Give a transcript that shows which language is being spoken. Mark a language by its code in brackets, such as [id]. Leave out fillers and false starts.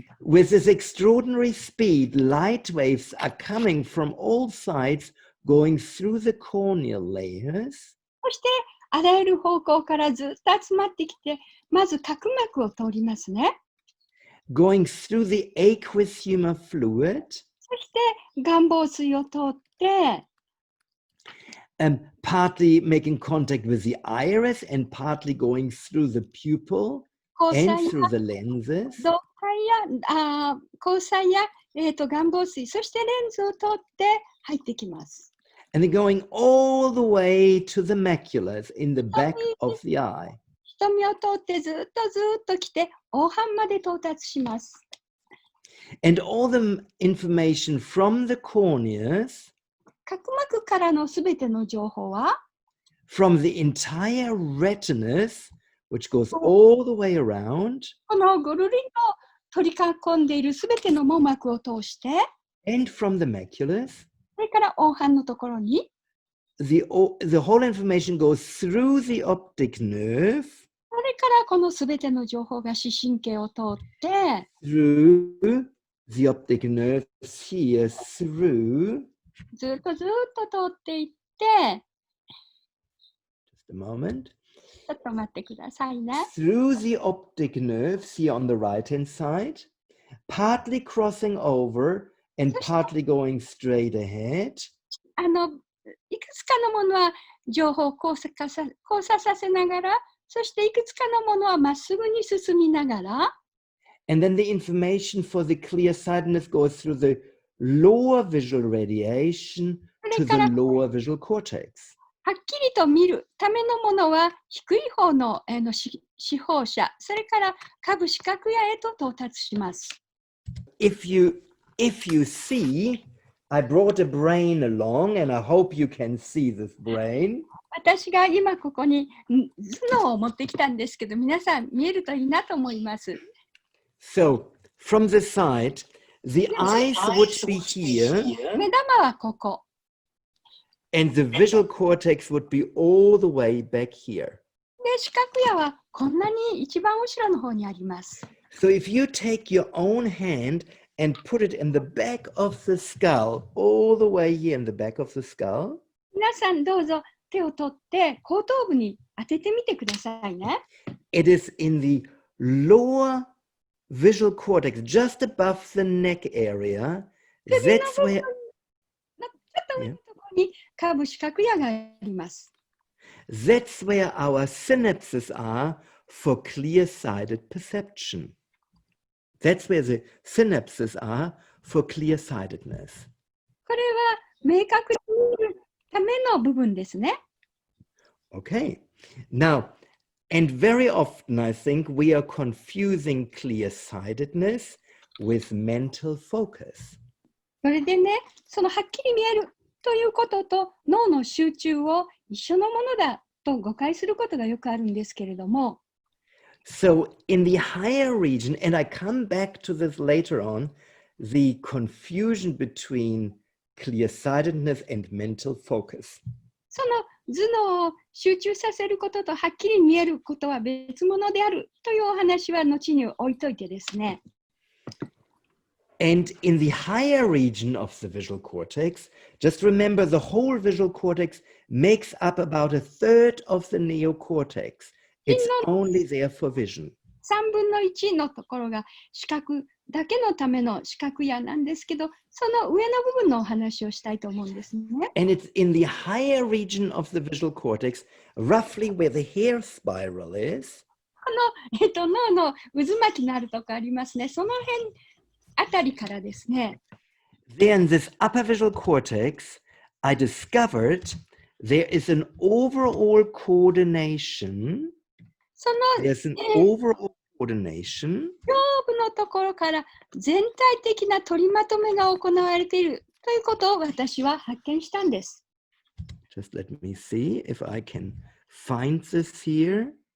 [en] With this extraordinary speed, light waves are coming from all sides, going through the corneal layers. [ja] そして、あらゆる方向からずっと集まってきて、まず角膜を通りますね。 [en] Going through the aqueous humor fluid. [ja] そして、眼房水を通って、 [en] partly making contact with the iris and partly going through the pupil and through the lenses. [ja] 導体や虹彩や、眼房水、そしてレンズを通って入ってきます。 [en] And they're going all the way to the maculas in the back of the eye. [ja] 瞳を通ってずっと来て、黄斑まで到達します。 [en] And all the information from the corneas, [ja] 角膜からのすべての情報は [en] from the entire retinas, which goes all the way around, [ja] このぐるりと取り囲んでいるすべての網膜を通して、 [en] and from the maculas, [ja] それから黄斑のところに、 [en] the whole information goes through the optic nerve, [ja] それからこのすべての情報が視神経を通って、 [en] through the optic nerve here, through, [ja] ずっと通っていって、 [en] just a moment, [ja] ちょっと待ってくださいね。 [en] through the optic nerves here on the right-hand side, partly crossing over and partly going straight ahead. [ja] いくつかのものは情報を交差させながら、そしていくつかのものはまっすぐに進みながら、 [en] And then the information for the clear-sightedness goes through the lower visual radiation to the lower visual cortex. [ja] はっきりと見るためのものは低い方の視放射、それから下部視覚野へと到達します。 [en] If you see, I brought a brain along and I hope you can see this brain. [ja] 私が今ここに頭脳を持ってきたんですけど、皆さん見えるといいなと思います。 [en] So, from the side, the eyes would be here, [ja] 目玉はここ。 [en] and the visual cortex would be all the way back here. [ja] で、視覚野はこんなに一番後ろの方にあります。 [en] So if you take your own hand and put it in the back of the skull, all the way here in the back of the skull, [ja] 皆さんどうぞ手を取って後頭部に当ててみてくださいね。 [en] it is in the lower visual cortex, just above the neck area. That's where, [ja] ちょっと上のところにカーブ視覚野があります。 [en] that's where our synapses are for clear-sighted perception. That's where the synapses are for clear-sightedness. [ja] これは明確に見るための部分ですね。 [en] Okay. Now, And very often, I think, we are confusing clear-sightedness with mental focus. [ja] それでね、そのはっきり見えるということと脳の集中を一緒のものだと誤解することがよくあるんですけれども、 [en] So in the higher region, and I come back to this later on, the confusion between clear-sightedness and mental focus. [ja] その頭脳を集中させることとはっきり見えることは別物であるというお話は後に置いといてですね。 [en] And in the higher region of the visual cortex, just remember the whole visual cortex makes up about a third of the neocortex. It's only there for vision. [ja] 3分の1のところが視覚だけのための視覚野なんですけど、その上の部分のお話をしたいと思うんですね。 [en] And it's in the higher region of the visual cortex, roughly where the hair spiral is. [ja] この、脳の渦巻きのあるところありますね。その辺あたりからですね。 [en] There in this upper visual cortex, I discovered there is an overall coordination. [ja] その [en] There's an overall coordination. [ja] 上部のところから全体的な取りまとめが行われているということを私は発見したんです。 [en] Just let me see if I can find this here.